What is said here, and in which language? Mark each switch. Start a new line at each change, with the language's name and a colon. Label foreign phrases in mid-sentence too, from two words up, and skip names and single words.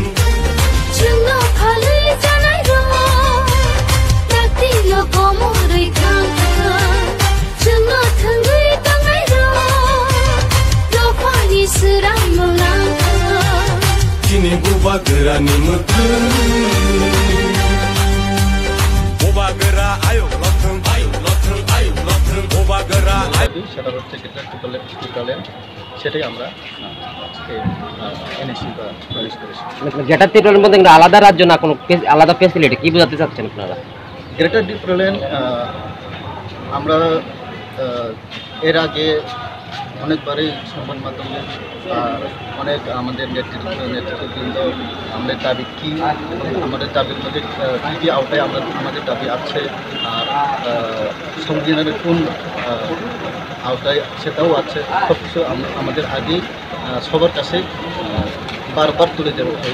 Kok Borok: Jungo phalui janai ro takti lo komoroi khang Jungo thangui tangai ro lo pani siram molang Sini buba gerani mutun buba gera ayo lothung buba gera ayo
Bangla: সেটা হচ্ছে টিটোলেন সেটাই আমরা আজকে এনেছি বা প্রবেশ করেছি। যেটা টিটোলের মধ্যে আলাদা রাজ্য না কোনো আলাদা ফ্যাসিলিটি কি বোঝাতে চাচ্ছেন আপনারা? গ্রেটার টিটোলেন আমরা এর আগে অনেকবারই সংবাদ মাধ্যমে অনেক আমাদের নেতৃত্ববৃন্দ আমাদের দাবি কী আমাদের দাবির মধ্যে কী কী আওতায় আমাদের দাবি আছে আর সংবিধানের কোন আওতায় সেটাও আছে সব কিছু আমাদের আগেই সবার কাছে বারবার তুলে দেওয়া হয়েছে।